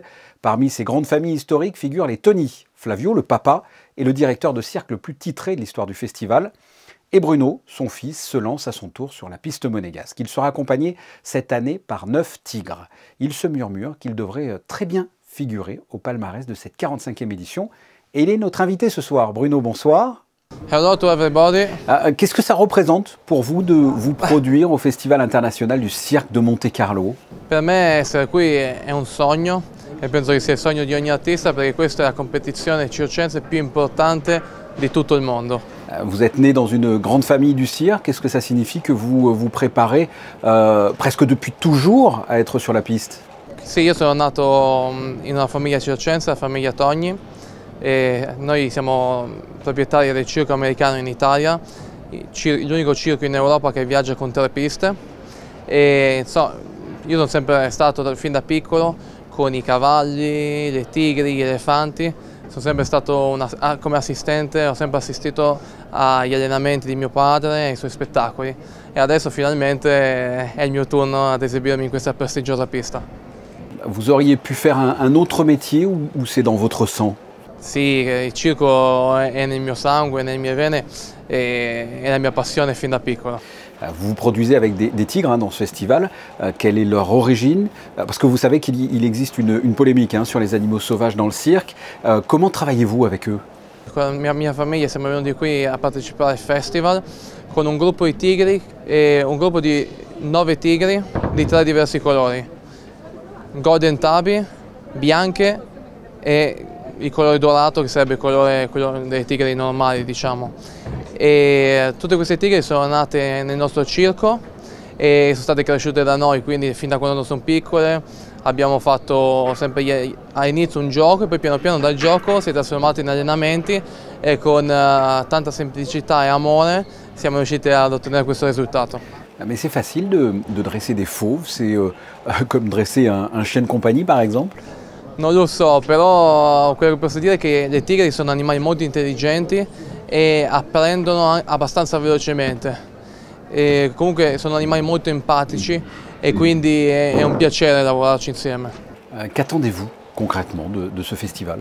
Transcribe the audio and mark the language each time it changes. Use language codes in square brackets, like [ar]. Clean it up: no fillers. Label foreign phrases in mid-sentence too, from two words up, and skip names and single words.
[fr] Parmi ces grandes familles historiques figurent les Toni. Flavio, le papa, est le directeur de cirque le plus titré de l'histoire du festival. Et Bruno, son fils, se lance à son tour sur la piste monégasque. Il sera accompagné cette année par 9 tigres. Il se murmure qu'il devrait très bien figurer au palmarès de cette 45e édition. Et il est notre invité ce soir. Bruno, bonsoir. [en] Hello to everybody. [fr] Qu'est-ce que ça représente pour vous de vous produire au Festival international du Cirque de Monte-Carlo? [it] Per me essere qui è un sogno e penso che sia il sogno di ogni artista perché questa è la competizione circense più importante di tutto il mondo. [fr] Vous êtes né dans une grande famille du cirque. Qu'est-ce que ça signifie que vous vous préparez presque depuis toujours à être sur la piste? [it] Sì, io sono nato in una famiglia circense, la famiglia Togni. E noi siamo proprietari del circo americano in Italia, l'unico circo in Europa che viaggia con 3 piste. E, insomma, io sono sempre stato fin da piccolo con i cavalli, le tigri, gli elefanti. Sono sempre stato come assistente, ho sempre assistito agli allenamenti di mio padre e ai suoi spettacoli. E adesso finalmente è il mio turno ad esibirmi in questa prestigiosa pista. [fr] Vous auriez pu faire un autre métier ou c'est dans votre sang? [it] Sì, il circo è nel mio sangue, nelle mie vene e è la mia passione fin da piccolo. [fr] Vous vous produisez avec des tigres dans ce festival. Quelle est leur origine? Parce que vous savez qu'il existe une polémique sur les animaux sauvages dans le cirque. Comment travaillez-vous avec eux? [it] Con la mia famiglia siamo venuti qui a partecipare al festival con un gruppo di tigri e un gruppo di 9 tigri di 3 diversi colori. [en] Golden tabby, [it] bianche e il colore dorato che sarebbe il colore dei tigri normali, diciamo. E tutte queste tigri sono nate nel nostro circo e sono state cresciute da noi, quindi fin da quando sono piccole abbiamo fatto sempre all'inizio un gioco e poi piano piano dal gioco si è trasformato in allenamenti e con tanta semplicità e amore siamo riusciti ad ottenere questo risultato. [fr] Mais c'est facile de dresser des fauves, c'est comme dresser un chien de compagnie par exemple? [it] Non lo so, però quello che posso dire è che le tigri sono animali molto intelligenti e apprendono abbastanza velocemente. E comunque sono animali molto empatici e quindi è un piacere lavorarci insieme. [fr] Qu'attendez-vous concrètement de ce festival?